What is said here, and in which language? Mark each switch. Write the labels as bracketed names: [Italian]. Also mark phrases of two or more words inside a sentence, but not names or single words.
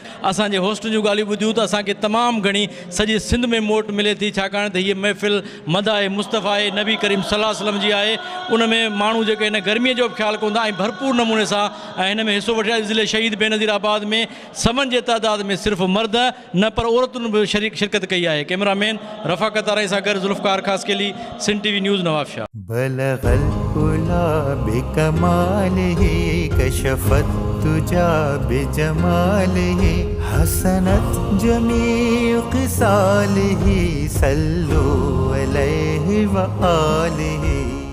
[Sindhi] असांजे होस्ट जूं ॻाल्हियूं ॿुधियूं त असांखे तमामु घणी सॼे सिंध में मोट मिले थी छाकाणि त हीअ महफ़िल मदाए मुस्तफ़ा नबी करीम [Arabic] صلى الله عليه وسلم [Sindhi] जी आहे। उन में माण्हू जेके हिन गर्मीअ जो बि ख़्यालु कंदा ऐं भरपूर नमूने सां ऐं हिन में हिसो वठिया ज़िले शहीद बेनज़ीराबाद में समन जे तइदाद में सिर्फ़ु मर्द न पर औरतुनि बि शिरकत कई आहे। कैमरामैन रफ़ाक़त आरे सां गॾु ज़ुल्फ़कार ख़ासकेली सिंध टीवी न्यूज़ नवाब शाह। [Arabic] بلغ العلى بكماله كشف الدجى بجماله حسنت جميع خصاله صلوا عليه وآله.